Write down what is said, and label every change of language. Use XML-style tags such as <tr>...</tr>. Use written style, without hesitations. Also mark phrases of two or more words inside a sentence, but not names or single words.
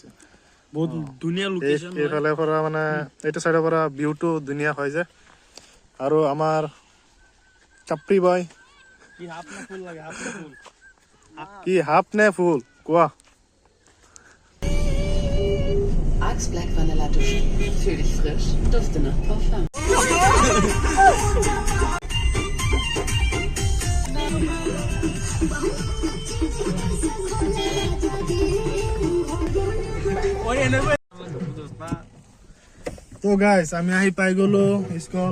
<as>বহুত ধুনীয়া লোকেশ্যন। এইফালে পৰা মানে এইটো চাইডৰ পৰা ভিউটো ধুনীয়া হয় যে। আৰু আমাৰ চাপৰি বয় কি হাফ নে ফুল কোৱা?</as> <de>Axe Black Vanilla Duschen. Fühl dich frisch, dufte nach Parfum.</de> <as>তো গাইছ আমি আহি পাই গলো স্কুল।</as>